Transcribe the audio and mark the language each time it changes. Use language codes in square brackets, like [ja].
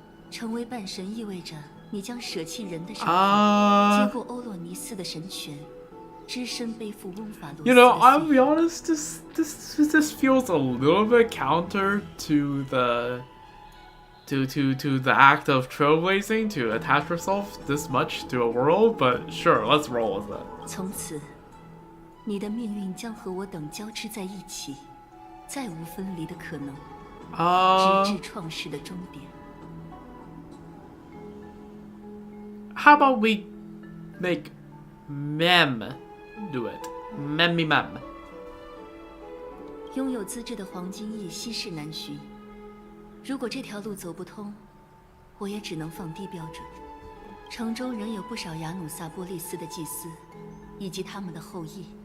[zh] 成为半神意味着你将舍弃人的身份，接过欧洛尼斯的神权，只身背负翁法罗斯 [en] You [zh] 的 [en] know, I'll [zh] 信 [en] be honest. This feels a little bit counter to the to the act of trailblazing to attach yourself this much to a world. But sure, let's roll with it. [zh] 从此，你的命运将和我等交织在一起，再无分离的可能，直至创世的终点。 [en] How about we make Mem do it? Mem. [zh] 拥有资质的黄金翼稀世难寻，如果这条路走不通，我也只能放低标准。城中仍有不少雅努萨波利斯的祭司，以及他们的后裔。